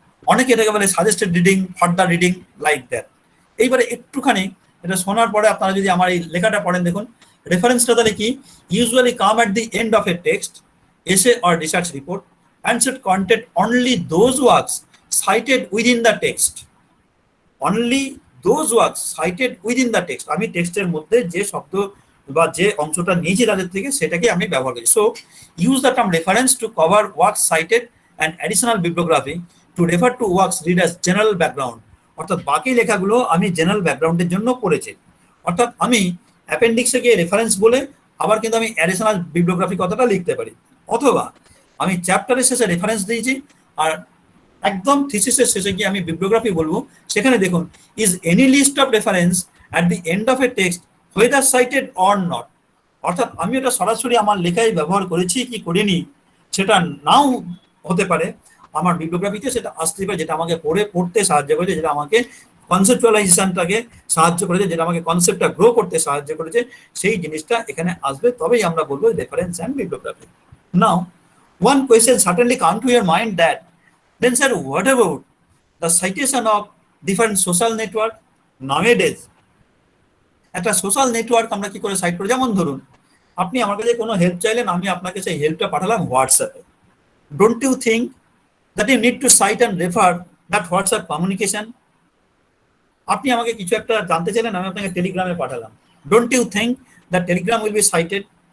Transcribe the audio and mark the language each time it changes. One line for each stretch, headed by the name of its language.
Bangla: অনেকে এটাকে বলে suggested reading, further reading,
English: Like that.
Bangla: এইবারে একটুখানি এটা শোনার পরে আপনারা যদি আমার এই লেখাটা পড়েন, দেখুন রেফারেন্সটা তাহলে কি,
English: Usually come at the end of a text, essay or research report and should contain only those works cited within the text. Only those works cited within the text.
Bangla: আমি টেক্সটের মধ্যে যে শব্দ বা যে অংশটা নিয়েছি তাদের থেকে সেটাকে আমি ব্যবহার করি।
English: So use the term reference to cover works cited and additional bibliography to refer to works read as general background.
Bangla: অর্থাৎ বাকি লেখাগুলো আমি জেনারেল ব্যাকগ্রাউন্ডের জন্য পড়েছি। অর্থাৎ আমি অ্যাপেন্ডিক্সে গিয়ে রেফারেন্স বলে আবার কিন্তু আমি অ্যাডিশনাল বিব্লিওগ্রাফি কথাটা লিখতে পারি, অথবা আমি চ্যাপ্টারের শেষে রেফারেন্স দিয়েছি আর একদম থিসিসের শেষে গিয়ে আমি বিব্লিওগ্রাফি বলবো। সেখানে দেখুন,
English: Is any list of reference at the end of a text whether cited or not।
Bangla: অর্থাৎ আমি এটা সরাসরি আমার লেখায় ব্যবহার করেছি কি করিনি সেটা নাও হতে পারে, আমার বিব্লিওগ্রাফিতে সেটা আসতে পারে, যেটা আমাকে পড়তে সাহায্য করেছে, যেটা আমাকে কনসেপচুয়ালাইজেশনটাকে সাহায্য করেছে, যেটা আমাকে কনসেপ্টটা গ্রো করতে সাহায্য করেছে, সেই জিনিসটা এখানে আসবে। তবেই আমরা বলবো reference and বিব্লিওগ্রাফি।
English: Now one question certainly come to your mind that then sir what about the citation of different social network? Nowadays
Bangla: একটা সোশ্যাল নেটওয়ার্ক আমরা কি করে সাইট করি, যেমন ধরুন আপনি আমার কাছে কোনো হেল্প চাইলেন, আমি আপনাকে সেই হেল্পটা পাঠালাম হোয়াটসঅ্যাপে।
English: Don't you think that you need to cite and refer that WhatsApp communication?
Bangla: আপনি আমাকে কিছু একটা জানতে চাইলেন, আমি আপনাকে টেলিগ্রামে পাঠালাম।
English: Don't you think that Telegram will be cited?